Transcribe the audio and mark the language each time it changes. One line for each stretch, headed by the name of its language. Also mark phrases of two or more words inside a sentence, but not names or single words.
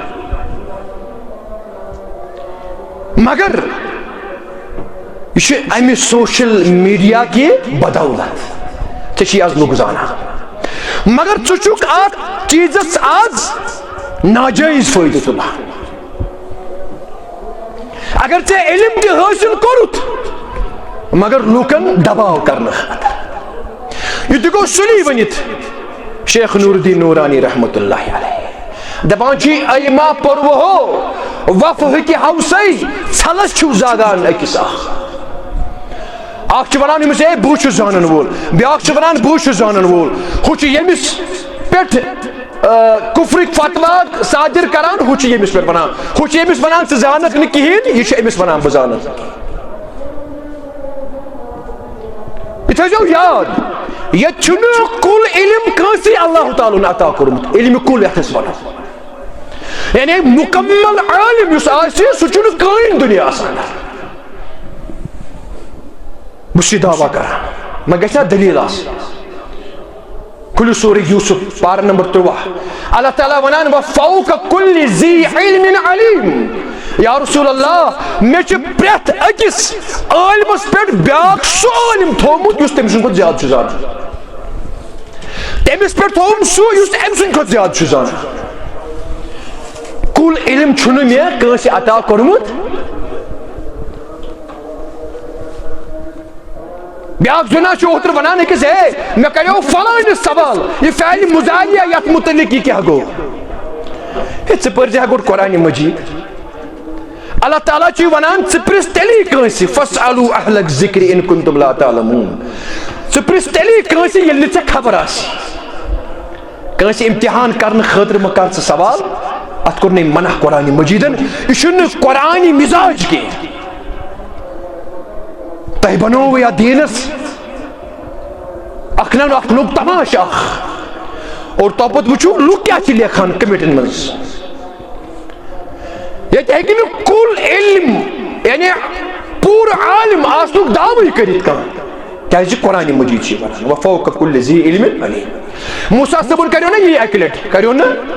Kashmiri: مگر یہ چھُ امہِ سوشل میڈیا کی بدولت ژےٚ چھی آز لُکھ زانان مگر ژٕ چھُکھ اتھ چیٖزس آز ناجٲیز فٲیدٕ تُلان اگر ژےٚ علم تہِ حٲصل کوٚرُتھ مگر لوٗکن دباو کرنہٕ خٲطرٕ یہ تہِ گوٚو سُلی ؤنِتھ شیخ نور الدین نورانی
Arabic: رحمۃ اللہ علیہ
Kashmiri: دپان چھ ایما پوروٕ ہو وف ہکہِ ہوسے ژھلس چھُو زاگان أکِس اکھ اکھ چھُ ونان أمِس ہے بہٕ چھُس زانن وول بیاکھ چھُ ونان بہٕ چھُس زانن وول ہُہ چھُ ییٚمِس پٮ۪ٹھ کفرٕکۍ فتوا صادر کران ہُہ چھُ ییٚمِس پٮ۪ٹھ ونان ہُہ چھُ ییٚمِس ونان ژٕ زانکھ نہٕ کِہیٖنۍ یہِ چھُ أمِس ونان بہٕ زانکھ یہِ تھٲیزیو یاد ییٚتہِ چھُنہٕ کُل علم کٲنٛسے اللہ تعالیٰ عطا کوٚرمُت علمِ کُل یتھ أسۍ ونو یعنی مکمل عالم یُس آسہِ سُہ چھُنہٕ کٕہٕنۍ دُنیا آسان بہٕ چھُس یہِ دعوا کران مگر گژھِ نا دلیٖل آسٕنۍ کھُلِو سورہ یوسف پارہ نمبر 13 اللہ تعالیٰ ونان
Arabic: وفوق کل ذی علم علیم یا رسول اللہ
Kashmiri: مےٚ چھُ پرٛٮ۪تھ أکِس عٲلمس پٮ۪ٹھ بیاکھ سُہ عٲلم تھوٚومُت یُس تٔمۍ سٕنٛدِ کھۄتہٕ زیادٕ چھُ زانان تٔمِس پٮ۪ٹھ تھوٚوُم سُہ یُس أمۍ سٕنٛدِ کھۄتہٕ زیادٕ چھُ زانان کُل علم چھُنہٕ مےٚ کٲنٛسہِ عطا کوٚرمُت بیاکھ جنا چھُ اوترٕ ونان أکِس ہے مےٚ کریو فلٲنِس سوال یہِ فعلِ مُضارعہ یتھ متعلق یہِ کیاہ گوٚو ہے ژٕ پٔرزِ ہا گۄڈٕ قرآنِ مجید اللہ تعالیٰ چھُ ونان ژٕ پرژھ تیٚلی کٲنٛسہِ
Arabic: فاسألوا اہل الذکر ان کنتم لا تعلمون
Kashmiri: ژٕ پرژھ تیٚلی کٲنٛسہِ ییٚلہِ نہٕ ژےٚ خبر آسہِ کٲنٛسہِ امتحان کرنہٕ خٲطرٕ مہ کر ژٕ سوال اتھ کوٚر نٔے منع قرآنِ مجیدن یہِ چھُنہٕ قرآنی مزاج کینٛہہ تۄہہِ بنووٕ یتھ دیٖنس اکھ نہ اکھ لوٚگ تماش اکھ اور توپت وٕچھو لُکھ کیاہ چھِ لیکھان کمنٹن منٛز ییٚتہِ ہیٚکہِ نہٕ کُل علم یعنی پوٗرٕ عالم آسنُک دعوٕے کٔرِتھ کانٛہہ کیازِ قرآنِ مجید چھِ ونان
Arabic: وفوق کل ذی علم علیم
Kashmiri: موسیٰ صٲبن کریو نا یی اکہِ لٹہِ کریو نا